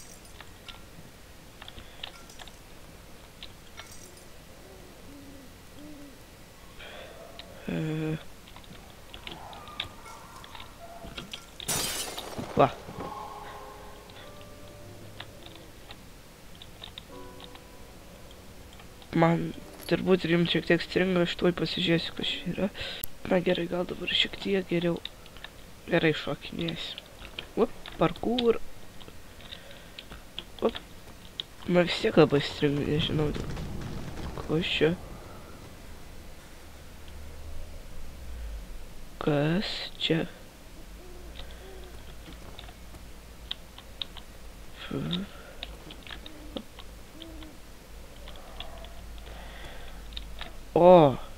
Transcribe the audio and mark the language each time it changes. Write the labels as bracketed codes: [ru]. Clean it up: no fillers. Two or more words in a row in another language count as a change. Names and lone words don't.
[lt] Va. Man turbūt ir jums šiek tiek stringa, aš tuoj pasižiūrėsiu, kas čia yra. Na gerai, gal dabar šiek tiek geriau. Gerai šokinėsiu. Up, parkour. Up. Man vis tiek labai stringa, nežinau. Ko čia? Kas čia? O!